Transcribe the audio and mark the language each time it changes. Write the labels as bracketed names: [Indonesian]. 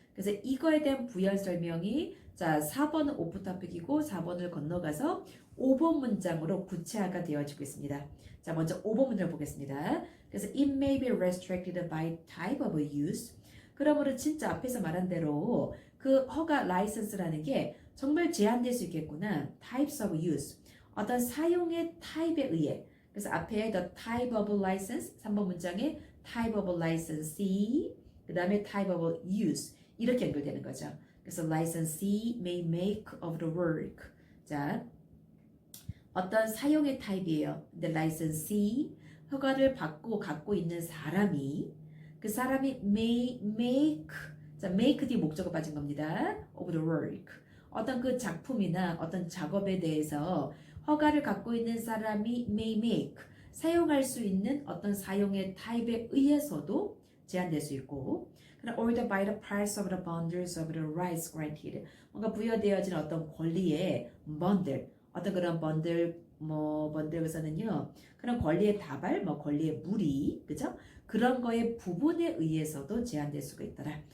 [Korean] 그래서 이거에 대한 부연 설명이 자 4번은 오프 토픽이고 4번을 건너가서 5번 문장으로 구체화가 되어지고 있습니다. 자 먼저 5번 문장을 보겠습니다. [English] 그래서 it may be restricted by type of use. [Korean] 그러므로 진짜 앞에서 말한 대로 그 허가 라이선스라는 게 정말 제한될 수 있겠구나. [English] types of use. [Korean] 어떤 사용의 타입에 의해. 그래서 앞에 [English] the type of license [Korean] 3번 문장에 [English] type of licensee [Korean] 그 다음에 [English] type of use [Korean] 이렇게 연결되는 거죠. [English] 그래서 licensee may make of the work. [Korean] 자, 어떤 사용의 타입이에요. The licensee 허가를 받고 갖고 있는 사람이 그 사람이 [English] may make [Korean] 자 make 뒤에 목적어 빠진 겁니다. [English] of the work [Korean] 어떤 그 작품이나 어떤 작업에 대해서 허가를 갖고 있는 사람이 [English] may make [Korean] 사용할 수 있는 어떤 사용의 타입에 의해서도 제한될 수 있고 [English] or by the parts of the boundaries of the rights granted [Korean] 뭔가 부여되어진 어떤 권리의 번들 어떤 그런 번들에서는요 그런 권리의 다발 권리의 무리 그죠 그런 거의 부분에 의해서도 제한될 수가 있더라.